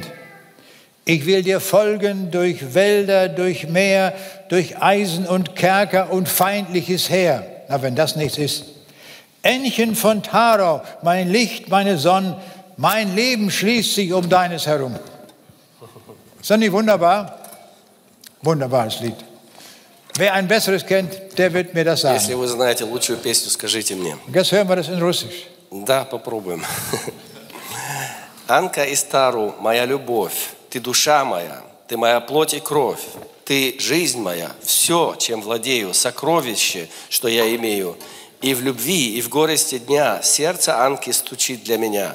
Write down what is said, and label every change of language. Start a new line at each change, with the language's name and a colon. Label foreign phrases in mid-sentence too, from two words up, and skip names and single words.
German: Ich will dir folgen durch Wälder, durch Meer, durch Eisen und Kerker und feindliches Heer. Na, wenn das nichts ist. Ännchen von Tharau, mein Licht, meine Sonne, mein Leben schließt sich um deines herum. Ist das nicht wunderbar? Wunderbares Lied. Wer ein besseres kennt, der wird mir das
Russian: Если
German: sagen.
Russian: вы знаете лучшую песню, скажите мне.
German: Jetzt hören wir das in Russisch.
Russian: Да, попробуем. Анка из Тару, моя любовь, ты душа моя, ты моя плоть и кровь, ты жизнь моя, все, чем владею, сокровище, что я имею. И в любви, и в горести дня сердце Анки стучит для меня.